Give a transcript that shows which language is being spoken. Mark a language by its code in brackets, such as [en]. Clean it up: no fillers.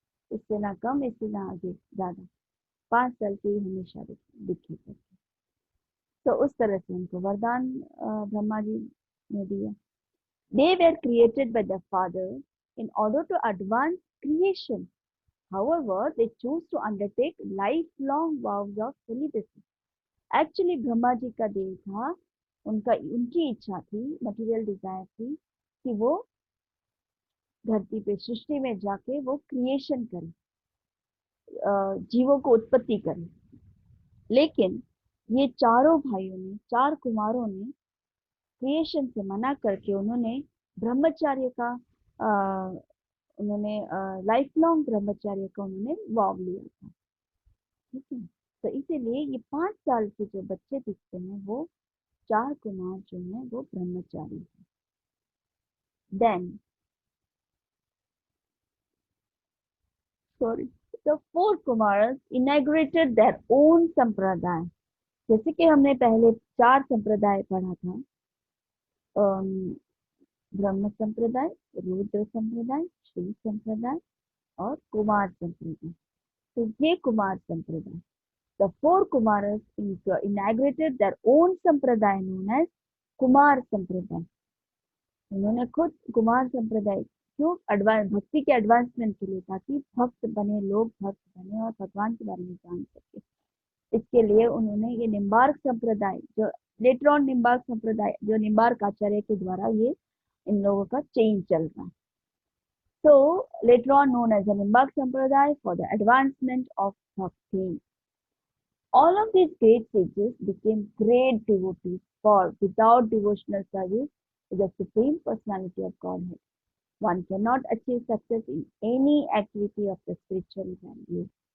[hi] इससे ना कम, इससे ना आगे ज्यादा, 5 साल के ही हमेशा दिखे करके। तो उस तरह से उनको वरदान ब्रह्मा जी ने दिया। [en] They were created by the Father in order to advance creation. However, they choose to undertake lifelong vows of celibacy. [hi] Actually Brahma ji का दिल था, उनकी इच्छा थी, मटेरियल डिजायर थी कि वो धरती पे सृष्टि में जाके वो क्रिएशन करे, जीवों को उत्पत्ति करे। लेकिन ये चारों भाइयों ने, चार कुमारों ने क्रिएशन से मना करके उन्होंने ब्रह्मचर्य का अ, उन्होंने लाइफ लॉन्ग ब्रह्मचर्य का उन्होंने वाव लिया था। ठीक है, तो इसीलिए ये 5 साल के जो बच्चे दिखते हैं वो चार कुमार जो हैं वो ब्रह्मचारी हैं। [en] Then sorry, the four Kumaras inaugurated their own sampradaya. [hi] जैसे कि हमने पहले चार संप्रदाय पढ़ा था, अम, ब्रह्म संप्रदाय, रुद्र संप्रदाय, श्री संप्रदाय और कुमार संप्रदाय। तो ये कुमार संप्रदाय, [en] the four Kumaras inaugurated their own sampradaya known as Kumara Sampradaya. [hi] उन्होंने खुद कुमार संप्रदाय क्यों, एडवांस भक्ति के एडवांसमेंट के लिए, ताकि भक्त बने लोग भक्त बने और भगवान के बारे में जान सके। इसके लिए उन्होंने ये निम्बार्क संप्रदाय, जो लेटर ऑन निम्बार्क संप्रदाय, जो निम्बार्क आचार्य के द्वारा ये इन लोगों का चेंज चल रहा है। [en] So later on known as the Nimbak Sampradaya for the advancement of bhakti. All of these great sages became great devotees, for without devotional service to the Supreme Personality of Godhead, one cannot achieve success in any activity of the spiritual value.